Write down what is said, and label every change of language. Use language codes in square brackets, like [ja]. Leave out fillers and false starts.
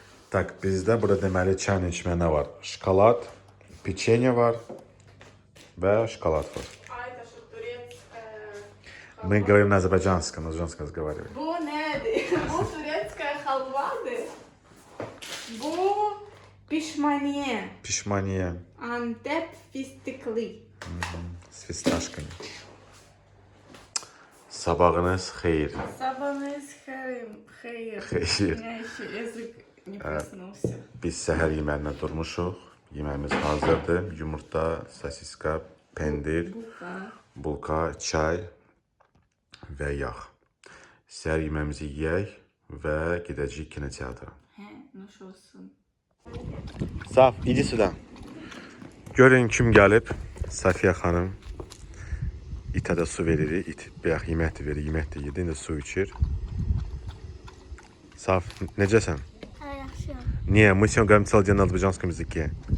[az] Tak, bizdə burada deməli çayın içmə nə var? Şokolad, печенье var və şokolad var. [ru] Это что, турецкая? Мы говорим на азербайджанском разговариваем. [tr] Bu nerede? [ru] Bu турецкая халва. [tr] Bu pişmaniye. Pişmaniye. Antep fıstıklı. [ru] С фисташками. [az] Sabahınız xeyir. [tr] Sabahınız hayır. [az] Xeyir. [ru] Язык не проснулся. [az] Biz səhər yeməyinə durmuşuq. Yeməyimiz hazırdır. Yumurta, sosiska, pendir, bulka, çay və yağ. Səhər yeməyimizi yeyək və gedəcəyik kinoteatra. Нашелsun. Saf, idi sudan. Görün kim gəlib. Safiyə xanım. İtə də su verir. İt bayaq yemək də verir. Yemək də yedi. İndi su içir. Saf, necəsən? Yaxşıyam. Niyə? [ru] Мы сегодня говорим целый день на азербайджанском языке.